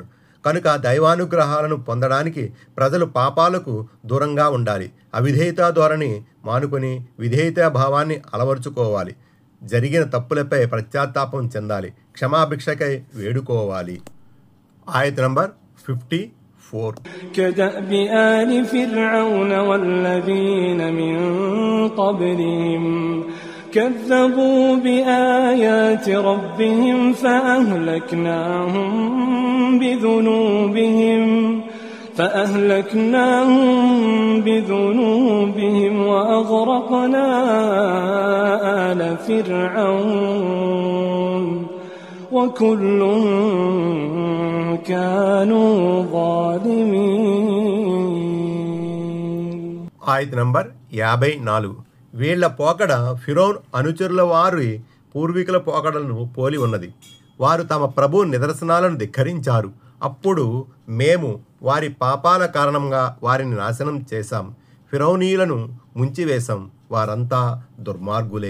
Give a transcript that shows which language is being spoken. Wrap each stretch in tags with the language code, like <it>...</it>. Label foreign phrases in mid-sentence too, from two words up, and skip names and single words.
<te>కనుక దైవానుగ్రహాలను పొందడానికి ప్రజలు పాపాలకు దూరంగా ఉండాలి. అవిధేయతా ధోరణి మానుకొని విధేయతా భావాన్ని అలవరుచుకోవాలి. జరిగిన తప్పులపై పశ్చాత్తాపం చెందాలి, క్షమాభిక్షకై వేడుకోవాలి. ఆయత నంబర్ 54.</te> <ar>كدأب آل فرعون والذين من قبلهم كذبوا بآيات ربهم فأهلكناهم بذنوبهم وأغرقنا آل فرعون وكل كانوا ظالمين.</ar> <te>ఆయత నంబర్ 54. వీళ్ల పోకడ ఫిరౌన్ అనుచరుల వారి పూర్వీకుల పోకడలను పోలి ఉన్నది. వారు తమ ప్రభు నిదర్శనాలను ధిక్కరించారు. అప్పుడు మేము వారి పాపాల కారణంగా వారిని నాశనం చేశాం. ఫిరౌనీయులను ముంచివేశాం, వారంతా దుర్మార్గులే.</te>